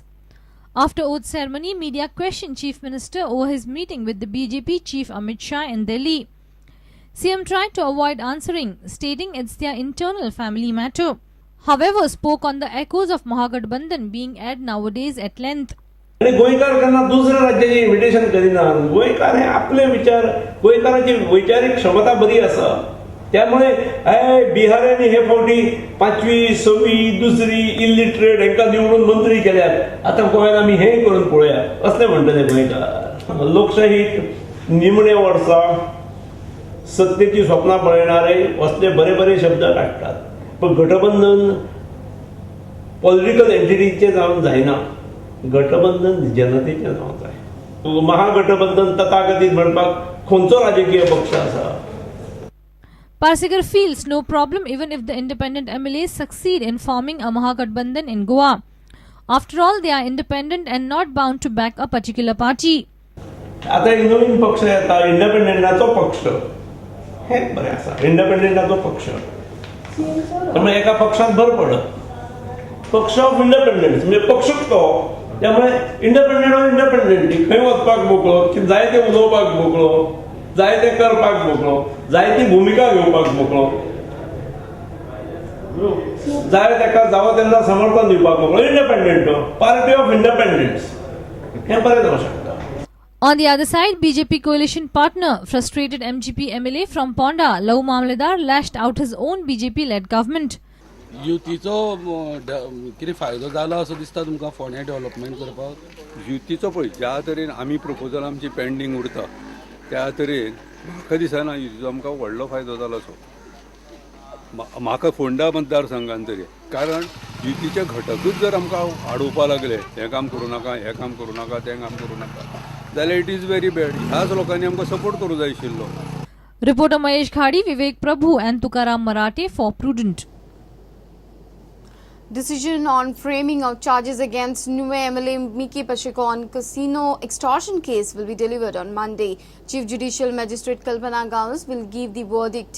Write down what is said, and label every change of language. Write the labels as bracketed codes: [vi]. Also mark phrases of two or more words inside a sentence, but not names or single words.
[en] After oath ceremony, media questioned Chief Minister over his meeting with the BJP Chief Amit Shah in Delhi. CM tried to avoid answering, stating it's their internal family matter. However, spoke on the echoes of Mahagathbandhan being aired nowadays at length. [kok] आणि गोंयकार केन्ना दुसऱ्या राज्याची इन्विटेशन करिना. गोंयकार हे आपले विचार, गोंयकारांची वैचारीक क्षमता बरी आसा. त्यामुळे बिहारांनी हे फावटी 5वी 6वी 2री इलिटरेट हांकां निवडून मंत्री केल्यात. आतां गोंयांत आमी हें करून पळोवया असले म्हणटले गोंयकार. लोकशाहीक निमणे वर्सां सत्तेची स्वप्नां पळयणारे असले बरे बरे शब्द काडटात. पण गठबंधन [en] political entityचें [kok] जावन जायना. गठबंधन जनतेचें जावंक जाय. महागठबंधन तथाकथीत म्हणपाक खंयचो राजकीय पक्ष आसा? [en] Parsekar feels no problem even if the independent MLAs succeed in forming a Mahagathbandhan in Goa. After all, they are independent and not bound to back a particular party. [kok] आता एक नवीन पक्ष येता, इंडिपेंडंटाचो पक्ष. हे बरें आसा, इंडिपेंडंटाचो पक्ष. त्यामुळे एका पक्षात भर पडत. पक्ष [en] of independence [kok] म्हणजे पक्षच तो. त्यामुळे [en] independent of independent [kok] खंय वचपाक मोकळो, जाय ते उलोवपाक मोकळो, जाय ते करपाक मोकळो, जाय ती भुमिका घेवपाक मोकळो, जाय तेका जावं तेन्ना समर्थन दिवपाक मोकळो. [en] independent party of independence [kok] हें बरें जावंक शकता. [en] On the other side, BJP coalition partner, frustrated MGP MLA from Ponda, Lou Mamledar, lashed out his own BJP-led government. [kok] युतीचो कितें फायदो जाला असो दिसता तुमकां फोंड्या डेव्हलपमेंट करपाक? युतीचो पळय ज्या तरेन आमी प्रपोजल आमची पेंडींग उरता त्या तरेन म्हाका दिसना युतीचो आमकां व्हडलो फायदो जाला असो. म्हाका फोंडा मतदारसंघान तरी. कारण युतीचे घटकूच जर आमकां आडोवपाक लागले, हें काम करूं नाका, हें काम करूं नाका, तें काम करूं नाका, जाल्यार [en] it is very bad. [kok] ह्याच लोकांनी आमकां सपोर्ट करूं जाय आशिल्लो. [en] Reporter Mahesh Khadi, Vivek Prabhu and Tukaram Marathe for Prudent. Decision on framing of charges against new MLA Miki Pashikon casino extortion case will be delivered on Monday. Chief Judicial Magistrate Kalpana Gauss will give the verdict.